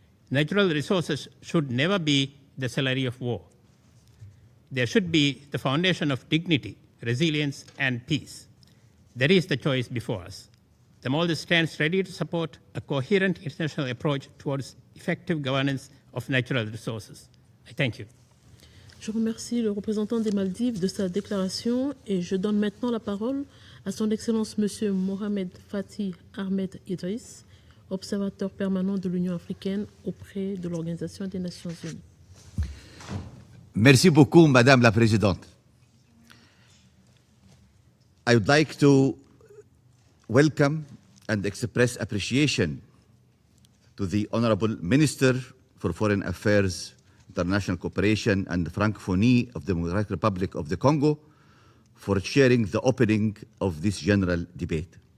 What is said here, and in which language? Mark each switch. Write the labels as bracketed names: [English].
[English] Natural resources should never be the salary of war. They should be the foundation of dignity, resilience, and peace. That is the choice before us. The Maldives stands ready to support a coherent international approach towards effective governance of natural resources. I thank you. [French] Je remercie le représentant des Maldives de sa déclaration et je donne maintenant la parole à son Excellence Monsieur Mohamed Fatih Ahmed Idriss, observateur permanent de l'Union africaine auprès de l'Organisation des Nations Unies. Merci beaucoup, Madame la Présidente. [English] I would like to welcome and express appreciation to the Honorable Minister for Foreign Affairs, International Cooperation and Francophonie of the Democratic Republic of the Congo for chairing the opening of this general debate.